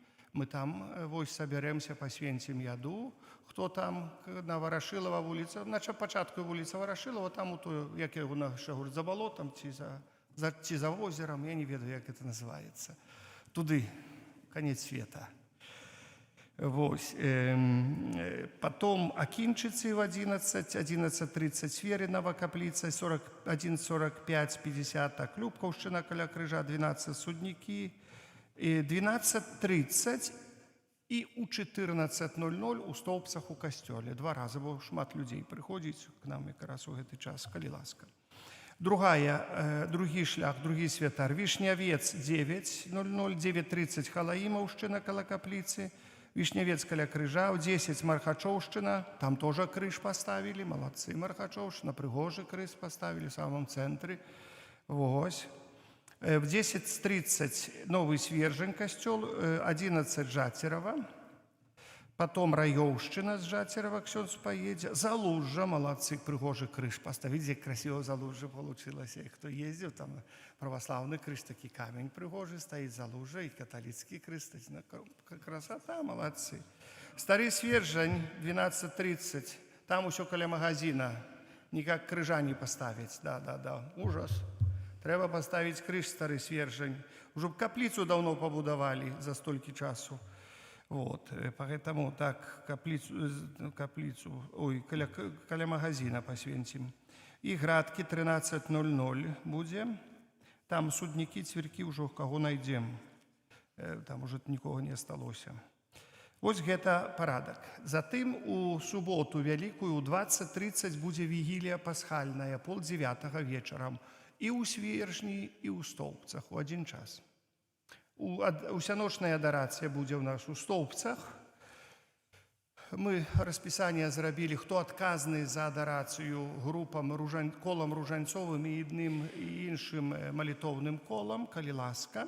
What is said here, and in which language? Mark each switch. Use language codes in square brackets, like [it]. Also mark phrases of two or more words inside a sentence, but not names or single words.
[be] Мы там вось сабярэмся, пасвенцім яду. Хто там на Варашылава вуліца, на пачатку вуліца Варашылава, там у тую, як яго наша говорить, за балотам ці за возерам, я не ведаю, як это называецца. Туды, [ru] конец света. [be] Вось. Потом Акінчыцы в 11, 11:30 Сверинова капліца, 41:45, 50 Любкаўшчына каля крыжа, 12 Суднікі, 12:30 і у 14:00 у Стоўбцах у касцёле. 2 разы, бо шмат людзей прыходзіць к нам якраз у гэты час, калі ласка. Другі шлях, другі святар. Вішнявец 9:00, 9:30 Халаімаўшчына каля капліцы, Вішнявец каля крыжа, у 10 Мархачоўшчына, там тоже крыж поставілі, маладцы, Мархачоўшчына, прыгожы крыж поставілі [ru] в самом [be] цэнтры. Вось. В 10:30 Новый Свержень касцёл, 11 Жацерава, потом Раёўшчына з Жацерава ксёндз поедзе, Залужжа, маладцы, прыгожы крыж поставить, [ru] як красиво Залужжа получилось, [be] хто ездзіў, там православны крыж, такі камень прыгожы стаіць, Залужжа і каталіцкі крыж, красота, маладцы. Стары Свержень, 12:30, там усё каля магазина, никак крыжа не поставить, да, ужас. Трэба поставить крыж, Стары Свержень. [ru] Уже капліцу давно побудовали [be] за столькі часу. [ru] Вот, поэтому так, каплицу, каля магазина посвенцим. И градки 13:00 будем. Там судники, цверки уже кого найдем. Там уже никого не осталося. [be] Ось гэта парадак. Затым у суботу вялікую у 20:30 будзе вігілія пасхальная, 8:30 вечарам. І ў Свержні, і ў Стоўбцах у адзін час. Усяночная адарацыя будзе ў нас у Стоўбцах. Мы распісанне зрабілі, хто адказны за адарацыю групам, колам ружанцовым і адным і іншым малітоўным колам, калі ласка.